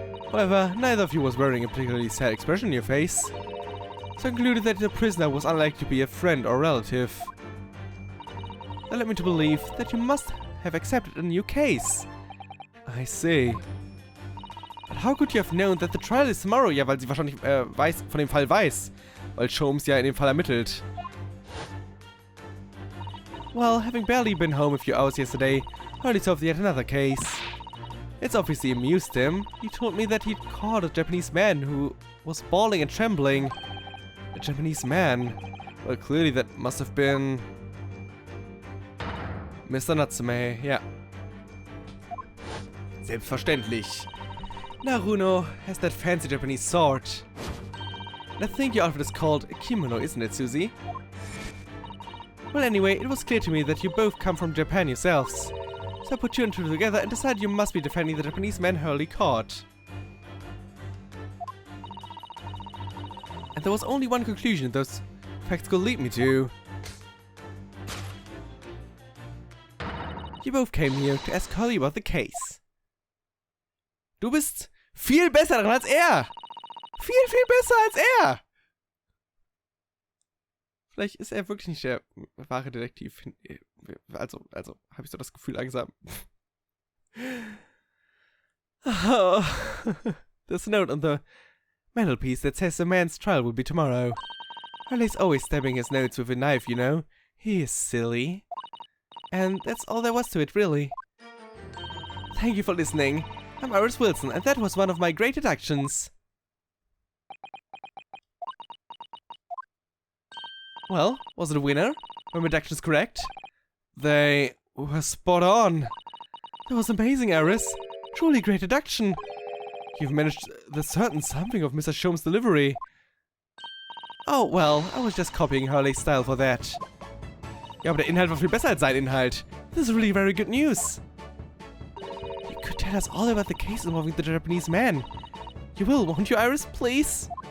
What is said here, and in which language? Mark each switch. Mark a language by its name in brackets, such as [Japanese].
[English] However, neither of you was wearing a particularly sad expression on your face, so I concluded that the prisoner was unlikely to be a friend or relative. That led me to believe that you must have accepted a new case. I see. But how could you have known that the trial is tomorrow? [German] Ja, weil sie wahrscheinlich von dem Fall weiß, weil Sholmes ja in dem Fall ermittelt. [English] Well, having barely been home a few hours yesterday, Hurley solved yet another case. It's obviously amused him. He told me that he'd caught a Japanese man who was bawling and trembling. A Japanese man? Well, clearly that must have been Mr. Natsume, ja. [German] Selbstverständlich. [English] Now Runo has that fancy Japanese sword. And I think your outfit is called a kimono, isn't it, Susie? Well, anyway, it was clear to me that you both come from Japan yourselves. So I put two and two together and decided you must be defending the Japanese man Hurley caught. And there was only one conclusion those facts could lead me to. You both came here to ask Hurley about the case. [German] Du bist viel besser dran als er! Viel besser als er! Vielleicht ist er wirklich nicht der wahre Detektiv. Also, habe ich so das Gefühl langsam. [English] Oh. There's a note on the mantelpiece that says the man's trial will be tomorrow. Hurley's always stabbing his notes with a knife, you know. He is silly. And that's all there was to it, really. Thank you for listening. I'm Iris Wilson, and that was one of my great deductions. Well, was it a winner? Were my deductions correct? They were spot on. That was amazing, Iris. Truly great deduction. You've managed the certain something of Mr. Sholmes' delivery. Oh, well, I was just copying Hurley's style for that. [German] Ja, aber der Inhalt war viel besser als sein Inhalt. [English] This is really very good news. You could tell us all about the case involving the Japanese man. You will, won't you, Iris, please?